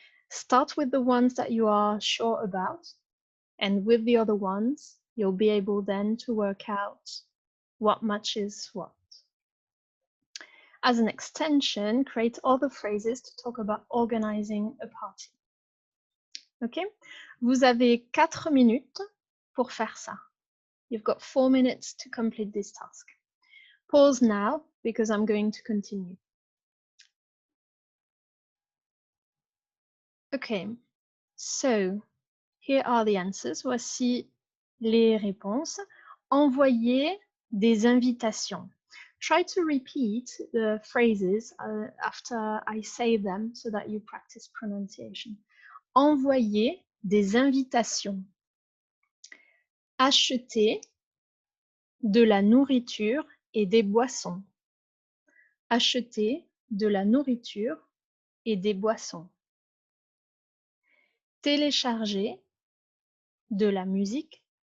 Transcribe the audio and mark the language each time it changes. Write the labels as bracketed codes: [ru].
[en] Start with the ones that you are sure about, and with the other ones, you'll be able then to work out what matches what. As an extension, create other phrases to talk about organizing a party. Ok? [fr] Vous avez 4 minutes pour faire ça. [en] You've got 4 minutes to complete this task. Pause now because I'm going to continue. Okay, so here are the answers. [fr] Voici les réponses. Envoyer des invitations. [en] Try to repeat the phrases after I say them so that you practice pronunciation. [fr] Envoyer des invitations. Acheter de la nourriture et des boissons. Acheter de la nourriture et des boissons. Télécharger de la musique.